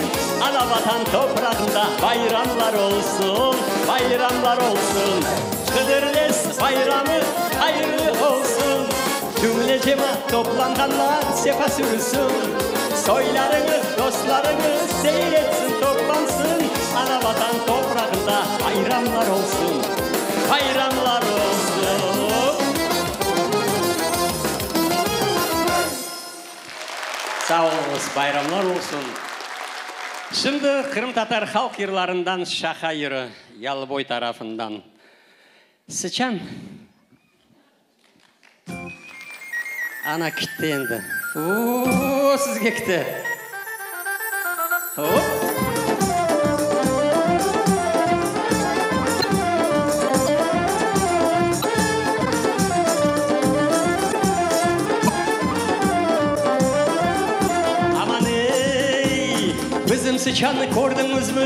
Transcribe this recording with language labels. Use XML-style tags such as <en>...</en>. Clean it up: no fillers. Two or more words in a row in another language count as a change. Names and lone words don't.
<crh>Ana vatan toprağında bayramlar olsun, bayramlar olsun. Hıdırlez bayramı hayırlı olsun. Cümle cemaat toplanganlar sefa sürsün. Soylarınız, dostlarınız seyretsin, toplansın. Ana vatan toprağında bayramlar olsun, bayramlar olsun. Sağ olunuz, bayramlar olsun. Şimdi Kırım Tatar halk yırlarından Şaha yırı, Yalıboy tarafından. Sıçan. Ana gitti endi. Ooo, sizge gitti. Hop. Bizim sıçanı gördünüz mü?</crh>